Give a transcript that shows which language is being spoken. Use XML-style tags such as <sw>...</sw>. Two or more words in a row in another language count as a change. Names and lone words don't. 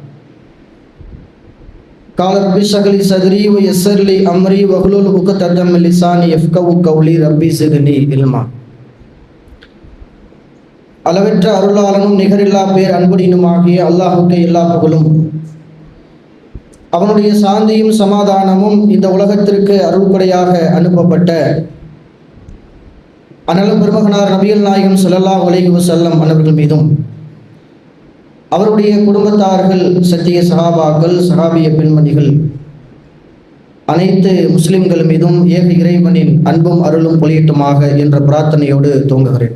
<ar>قال رب اشرح لي صدري ويسر لي أمري واحلل عقدة من لساني يفقهوا قولي ربي زدني علما.</ar> <ta>அளவற்ற அருளாளனும் நிகரில்லா பேர் அன்புடனுமாகிய அல்லாஹுக்கு எல்லா புகழும், அவனுடைய சாந்தியும் சமாதானமும் இந்த உலகத்திற்கு அருள்படையாக அனுப்பப்பட்ட அனலும் பெருமகனார் நபிகள் நாயகம்</ta> <ar>صلى الله عليه وسلم</ar> <ta>அவர்கள் மீதும், அவருடைய குடும்பத்தார்கள், சத்திய சஹாபாக்கள், சஹாபிய பெண்மணிகள், அனைத்து முஸ்லிம்கள் மீதும் ஏக இறைவனின் அன்பும் அருளும் பொழியட்டுமாக என்ற பிரார்த்தனையோடு துவங்குகிறேன்.</ta>